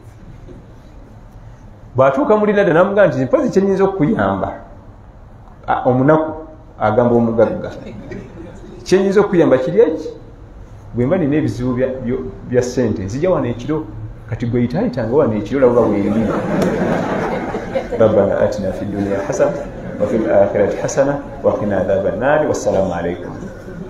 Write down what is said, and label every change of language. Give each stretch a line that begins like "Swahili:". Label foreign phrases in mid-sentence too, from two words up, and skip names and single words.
Ganda: bw'atuuka mulinada namugamba nti mpozi kyenyinza okukuyamba omunaku agamba omugagga kyenyinza okukuyamba kiri eki bwe mba nina ebizibu bya ssente nzija wano ekiro kati gwe yitaayitanga wano ekiro labuba wendi
Arabic: ربنا آتنا في الدنيا حسنة وفي الآخرة حسنة وقنا عذاب النار والسلام عليكم